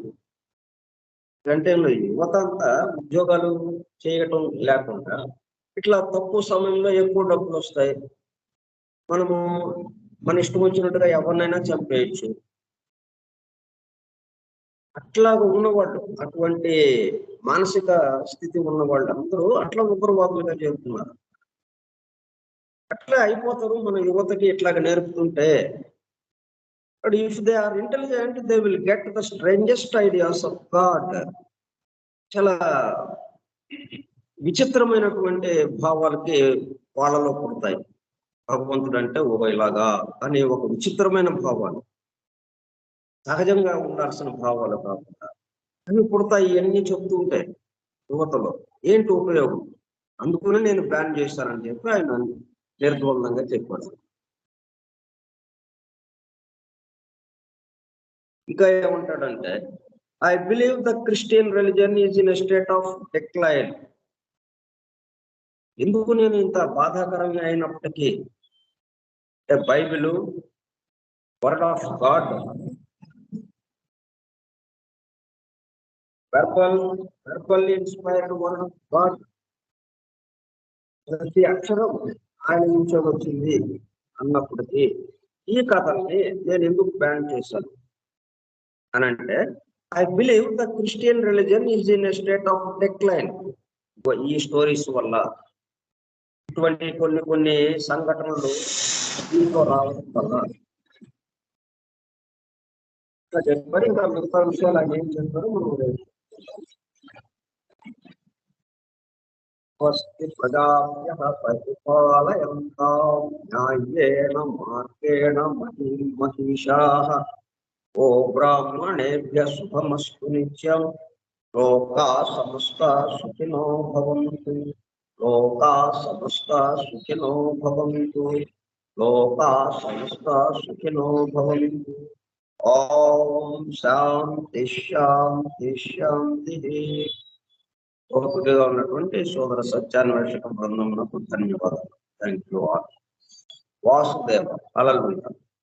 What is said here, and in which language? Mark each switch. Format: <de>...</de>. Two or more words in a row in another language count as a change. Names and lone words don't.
<te>అంటే యువత అంతా ఉద్యోగాలు చేయటం లేకుండా ఇట్లా తక్కువ సమయంలో ఎక్కువ డబ్బులు వస్తాయి, మనము మన ఇష్టం వచ్చినట్టుగా ఎవరినైనా చంపేయచ్చు, అట్లాగా ఉన్నవాళ్ళు, అటువంటి మానసిక స్థితి ఉన్న వాళ్ళు అందరూ అట్లా ఉగ్రవాదులుగా చేరుతున్నారు. అట్లా అయిపోతారు మన యువతకి ఇట్లాగ నేర్పుతుంటే.</te> <en>But if they are intelligent they will get the strangest ideas of God.</en> <te>చాలా విచిత్రమైనటువంటి భావాలకి వాళ్ళలో పుడతాయి. భగవంతుడు అంటే ఓ ఇలాగా అనే ఒక విచిత్రమైన భావాలు, సహజంగా ఉండాల్సిన భావాలు కాకుండా అవి పుడతాయి. ఇవన్నీ చెప్తూ ఉంటాయి యువతలో. ఏంటి ఉపయోగం? అందుకనే నేను బ్యాన్ చేశానని చెప్పి ఆయన నిర్ద్వందంగా చెప్పాడు. ఇంకా ఏమంటాడంటే,</te> <en>I believe the Christian religion is in a state of decline.</en> <te>ఎందుకు నేను ఇంత బాధాకరంగా అయినప్పటికీ</te> <en>Bible Word of God, verbal inspired Word of God,</en> <te>ప్రతి అక్షరం ఆయన నుంచి వచ్చింది అన్నప్పటికీ ఈ కథల్ని నేను ఎందుకు బ్యాన్ చేశాను అని అంటే,</te> <en>I believe the Christian religion is in a state of decline.</en> <te>ఈ స్టోరీస్ వల్ల ఇటువంటి కొన్ని సంఘటనలు దీంట్లో రావడం వల్ల ఇంకా చెప్పారు. ఇంకా మిగతా విషయాలు ఆయన ఏం చెప్పారు మనం</te> <sa>స్వస్తి ప్రజాభ్యః పరిపాలయంతాం న్యాయేన మార్గేణ మహిషాః ఓ బ్రాహ్మణేభ్యః శుభమస్తు నిత్యం లోకా సమస్తా సుఖినో భవంతు. లోకా సమస్తా సుఖినో భవంతు. లోకా సమస్తా సుఖినో భవంతు. ఓం శాంతి శాంతి శాంతి.</sa> <te>ఓపికగా ఉన్నటువంటి సోదర సత్యాన్వేషక బృందములకు ధన్యవాదాలు.</te> <en>Thank you all. వాసుదేవ. హల్లెలూయా.</en>